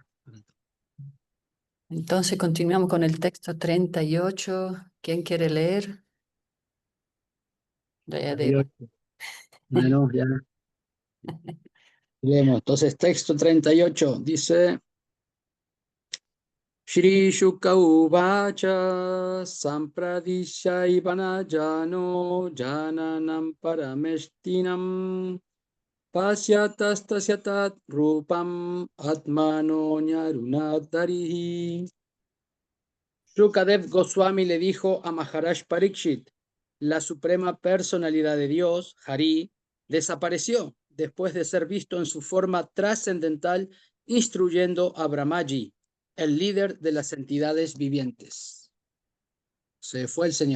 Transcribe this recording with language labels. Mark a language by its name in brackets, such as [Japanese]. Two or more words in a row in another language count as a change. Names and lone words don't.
[Spanish] Entonces continuamos con el texto 38. ¿Quién quiere leer? Jayadeva. Bueno, ya leemos. Entonces, texto 38 dice: [Sanskrit] Shri Shuka Uvacha Sampradisha Ivanajano Jananam Parameshtinam Pasyatastasyat Rupam Atmano Nyarunadarihi. [Spanish] Shukadev Goswami le dijo a Maharaj Parikshit: la suprema personalidad de Dios, Hari, desapareció después de ser visto en su forma trascendental instruyendo a Brahmaji, el líder de las entidades vivientes. Se fue el Señor.